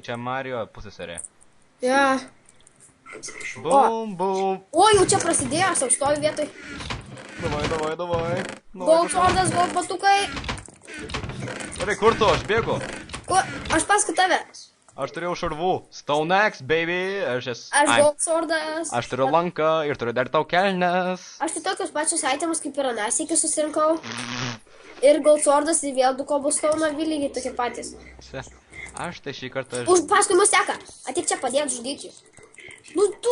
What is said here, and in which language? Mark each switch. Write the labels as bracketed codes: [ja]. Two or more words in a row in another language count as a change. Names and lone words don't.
[lt] Čia Mario pusėserė. Jo. Bum, bum. O, jau čia prasidėjo, aš stoviu vietoj. Davai. [en] Gold swordas, [lt] gold batukai. Gerai, kur tu? Aš bėgu. Ko? Aš paskui tave. Aš turėjau šarvų. [en] Stone Axe, baby. [lt] Aš [en] gold swordas. [lt] Aš turiu lanką ir turiu dar tau kelnes. Aš tai tokius pačius itemus kaip ir anas iki susirinkau. Ir [en] gold swordas [lt] ir vėl 2 cobblestone lygiai tokie patys. Aš tai šį kartą... Paskui mus teka. Ateik čia padėt žudyti. Nu tu.